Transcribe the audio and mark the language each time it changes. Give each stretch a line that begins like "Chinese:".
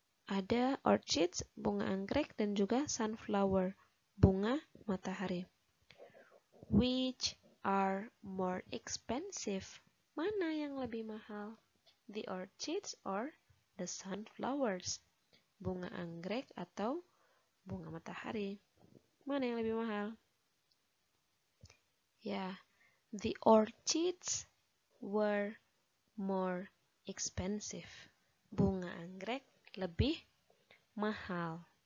Indonesian: Ada orchids, bunga anggrek, dan juga sunflower, bunga matahari.
English: Which are more expensive?
Indonesian: Mana yang lebih mahal?
English: The orchids or the sunflowers?
Indonesian: Bunga anggrek atau bunga matahari? Mana yang lebih mahal?
English: Ya, the orchids were more expensive.
Indonesian: Bunga anggrek lebih mahal.